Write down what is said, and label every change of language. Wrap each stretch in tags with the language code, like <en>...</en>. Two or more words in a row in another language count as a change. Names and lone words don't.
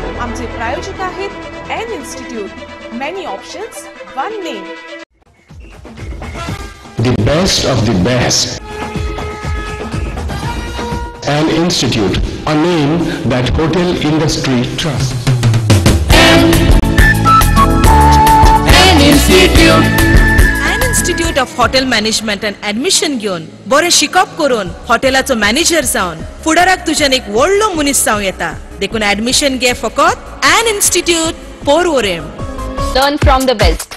<kok>आमचे प्रायोजक आहेत एन इन्स्टिट्यूट,</kok> <en>many options, One name. The best of the best. An Institute, a name that hotel industry trusts. An Institute.</en> <kok>An Institute of Hotel Management</kok> <en>and Admission</en> <kok>घेऊन बरे शिकप करून हॉटेलाचो मॅनेजर जावन फुडाराक तुज्यान एक व्हडलो मनीस जावं येता. देखून ऍडमिशन घे फकत An Institute पोरवोरेम.</kok> <en>Learn from the best.</en>